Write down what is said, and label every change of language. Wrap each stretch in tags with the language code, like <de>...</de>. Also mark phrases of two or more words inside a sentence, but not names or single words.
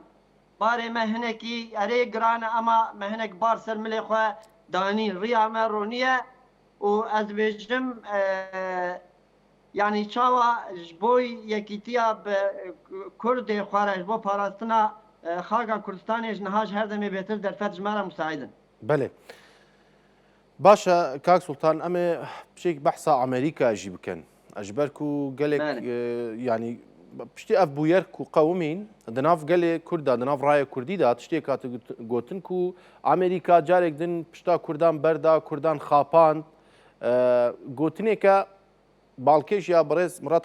<ku>Barê me hinekî erê giran e ama me hinek bar ser milê xwe danî rêya me rûniye û ez bêjim yani çawa ji bo yekîtiya bi Kurdê xwe re ji bo parastina xalka Kurdistanê ji niha ji her demê bêhtir derfet ji me re musaitin. بله باشە کاک سوڵتان ئەمێ پشتێک بەحسا ئەمریکا ژی بکەن ئەژبەر و گەلێک ینی پشتی ئەف بوویەرک و قەومین دناف گەلێ کووردا دناف ڕایە کوردیدا تشتێک کات گوتن و ئەمریکا جارێک دن پشتا کوردان بەردا کوردان خاپاند گوتنێکە باڵکێش یا بەڕێز مراد</ku>